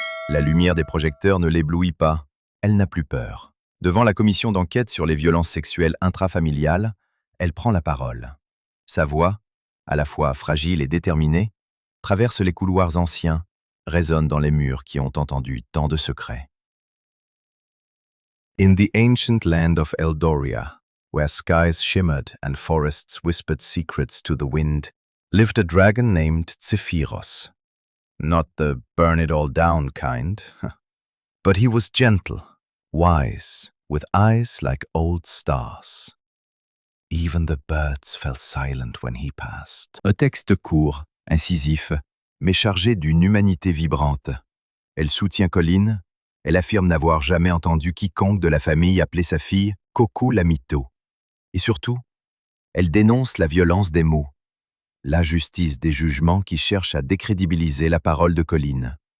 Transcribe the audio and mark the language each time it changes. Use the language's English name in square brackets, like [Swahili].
[French] La lumière des projecteurs ne l'éblouit pas, elle n'a plus peur. Devant la commission d'enquête sur les violences sexuelles intrafamiliales, elle prend la parole. Sa voix, à la fois fragile et déterminée, traverse les couloirs anciens, résonne dans les murs qui ont entendu tant de secrets. [English] In the ancient land of Eldoria, where skies shimmered and forests whispered secrets to the wind, lived a dragon named Zephyros. Not the burn-it-all-down kind, but he was gentle, wise, with eyes like old stars. Even the birds fell silent when he passed. [French] Un texte court, incisif, mais chargé d'une humanité vibrante. Elle soutient Colin, elle affirme n'avoir jamais entendu quiconque de la famille appeler sa fille Coco la mytho. Et surtout, elle dénonce la violence des mots, l'injustice des jugements qui cherchent à décrédibiliser la parole de Colin.